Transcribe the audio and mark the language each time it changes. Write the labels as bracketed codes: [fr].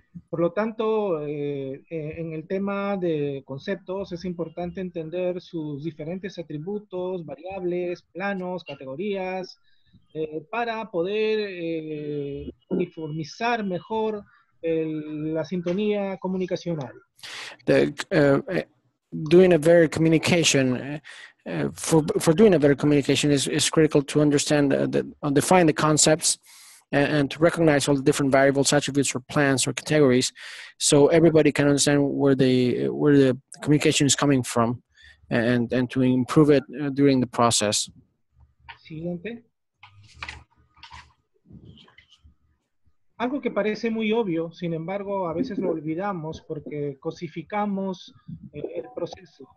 [es] Por lo tanto, en el tema de conceptos es importante entender sus diferentes atributos, variables, planos, categorías, para poder uniformizar mejor la sintonía comunicacional. [en] Doing a better communication, for doing a better communication is critical to understand, define the concepts, and to recognize all the different variables, attributes, or plans or categories, so everybody can understand where the communication is coming from, and to improve it during the process. [es] Siguiente. Algo que parece muy obvio, sin embargo, a veces lo olvidamos porque cosificamos el proceso.